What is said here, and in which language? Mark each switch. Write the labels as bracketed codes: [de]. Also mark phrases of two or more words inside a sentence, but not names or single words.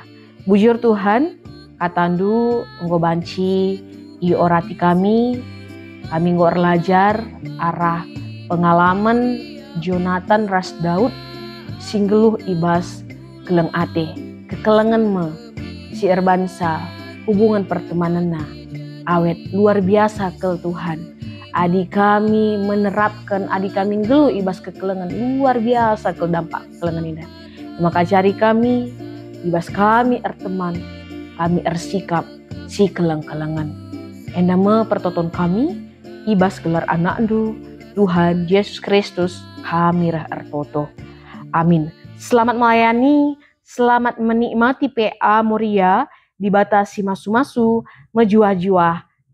[btx] Bujur Tuhan, katandu nggo banci i orati kami nggo erlajar arah pengalaman Jonathan ras Daud singgeluh ibas keleng ate, kekelengan si erbansa, hubungan pertemananna, awet luar biasa kel Tuhan. Adik kami menerapkan, adik kami geluh ibas kekelengan, luar biasa kel dampak kekelengan ini. Maka cari kami, ibas kami erteman, kami ersikap si keleng-kelengan. Endama pertoton kami, ibas gelar anak ndu, Tuhan Yesus Kristus, kami rah ertoto. Amin. [id] Selamat melayani, selamat menikmati PA Moria, [btx] dibatasi masu-masu, menjuah-juah.